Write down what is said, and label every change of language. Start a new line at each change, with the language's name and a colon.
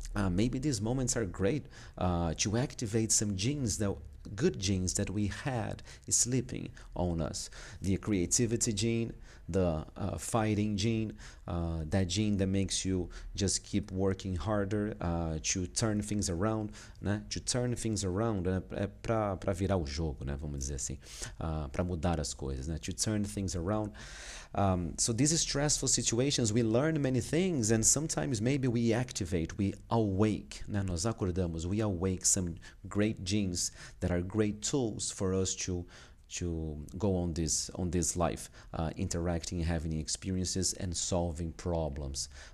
English: Maybe these moments are great to activate some genes, that good genes that we had sleeping on us. The creativity gene, the fighting gene, that gene that makes you just keep working harder to turn things around, né? To turn things around
Portuguese: é para virar o jogo, né? Vamos dizer assim, para mudar as coisas, né?
English: To turn things around. So these stressful situations, we learn many things, and sometimes maybe we activate, we awake, né?
Portuguese: Nós acordamos,
English: we awake some great genes that are great tools for us to go on this life, interacting, having experiences, and solving problems.